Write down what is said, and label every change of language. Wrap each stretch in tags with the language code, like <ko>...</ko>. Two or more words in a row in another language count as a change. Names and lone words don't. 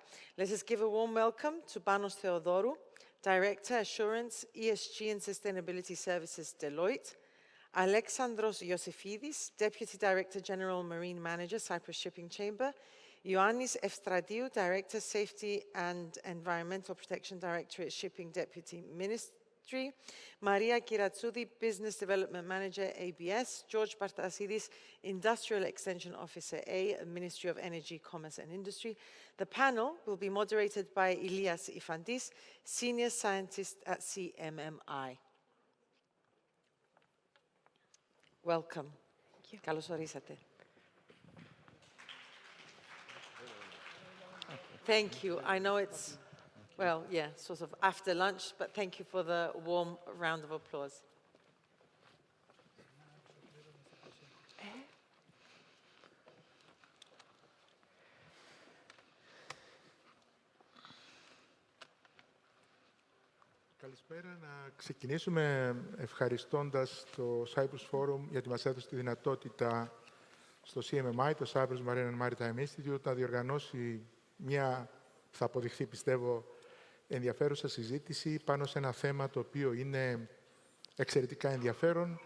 <en>Let us give a warm welcome to Panos Theodorou, Director, Assurance, ESG and Sustainability Services, Deloitte, Alexandros Josephides, Deputy Director General Marine Manager, Cyprus Shipping Chamber, Ioannis Efstratiou, Director, Safety and Environmental Protection Directorate, Shipping Deputy Ministry, Maria Kyratsoudi, Business Development Manager, ABS, George Partasides, Industrial Extension Officer, Ministry of Energy, Commerce and Industry. The panel will be moderated by Elias Yfantis, Senior Scientist at CMMI. Welcome.</en> <el>Καλώς ορίσατε.</el> <en>Thank you. I know it's, well, yeah, sort of after lunch, but thank you for the warm round of applause.</en> <el>Καλησπέρα. Να ξεκινήσουμε ευχαριστώντας το Cyprus Forum γιατί μας έδωσε τη δυνατότητα στο CMMI, το Cyprus Marine and Maritime Institute, να διοργανώσει μια, θα αποδειχθεί πιστεύω, ενδιαφέρουσα συζήτηση πάνω σε ένα θέμα το οποίο είναι εξαιρετικά ενδιαφέρον.</el>